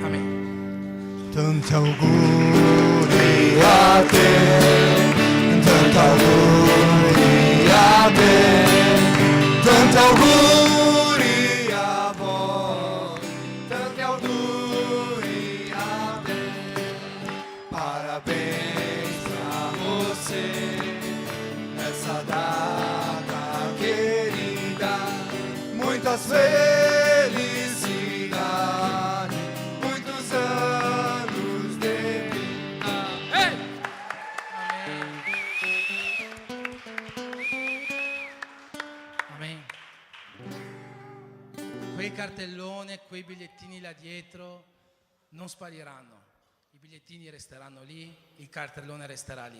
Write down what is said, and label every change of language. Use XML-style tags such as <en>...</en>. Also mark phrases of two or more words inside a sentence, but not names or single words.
<it>Amen. Tanti auguri a te, tanti auguri a te, tanti auguri a voi, tanti auguri a te.</it> <pt>Parabéns pra você nessa data querida, muitas felicidades, muitos anos de vida.</pt> <it>Amen. Quel cartellone, quei bigliettini là dietro non spariranno. I bigliettini resteranno lì, il cartellone resterà lì.</it>